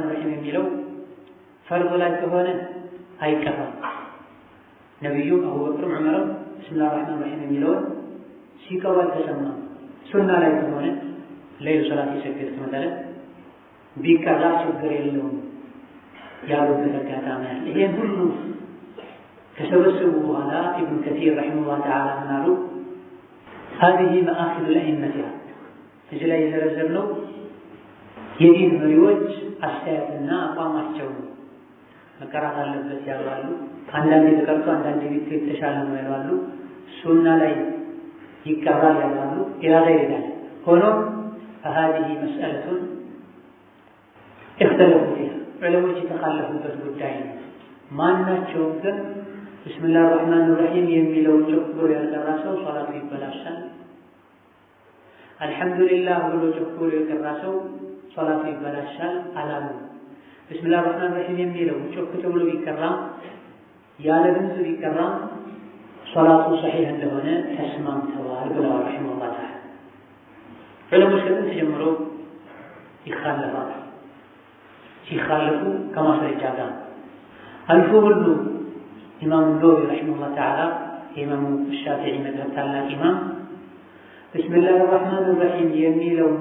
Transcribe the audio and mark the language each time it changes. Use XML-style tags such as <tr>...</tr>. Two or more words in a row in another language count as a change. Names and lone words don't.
<am>ረሂም የሚለው ፈርድ ላይ ከሆነ አይቀራም። ነቢዩ አቡበክርም ዑመርም</am> <ar>بسم الله الرحمن الرحيم</ar> <am>የሚለውን ሲቀሩ አልተሰማም። ሱና ላይ ከሆነ ሌላ ሶላት የሰገድክ መሰለን ቢቀራ ችግር የለውም ያሉበት አጋጣሚ አለ። ይሄን ሁሉ ከሰበሰቡ በኋላ ኢብኑ ከሲር</am> <ar>رحمه الله تعالى</ar> <am>ምን አሉ?</am> <ar>هذه مآخذ الأئمة</ar> <am>እዚህ ላይ የዘረዘርነው የዲን መሪዎች አስተያየትና አቋማቸው ነው። መቀራት አለበት ያሉ፣ አንዳንዴ ተቀርቶ አንዳንዴ ቢት የተሻለ ነው ያሉ፣ ሱና ላይ ይቀራል ያሉ፣ ኢራዳ ይላል። ሆኖም</am> <ar>فهذه مسألة اختلفوا فيها</ar> <am>ዑለሞች የተኻለፉበት ጉዳይ ነው። ማናቸውም ግን</am> <ar>بسم الله الرحمن الرحيم</ar> <am>የሚለውን ጮክ ብሎ ያልቀራ ሰው ሶላቱ ይበላሻል። አልሐምዱሊላህ ብሎ ጮክ ብሎ የቀራ ሰው ሶላቱ ይበላሻል አላሉ።</am> <ar>بسم الله الرحمن الرحيم</ar> <am>የሚለው ጮክ ተብሎ ቢቀራም ያለ ድምፅ ቢቀራም ሶላቱ ሰሒህ እንደሆነ ተስማምተዋል ብለዋል</am> <ar>رحمه الله تعالى።</ar> <am>ዑለሞች ከጥንት ጀምሮ ይኻለፋሉ። ሲኻለፉ ከማስረጃ ጋር አልፎ ሁሉ ኢማሙ ነወዊ ረሒመሁላህ ተዓላ የኢማሙ ሻፊዒ መዝሀብ ታላቅ ኢማም</am> <ar>بسم الله الرحمن الرحيم</ar> <am>የሚለውን</am>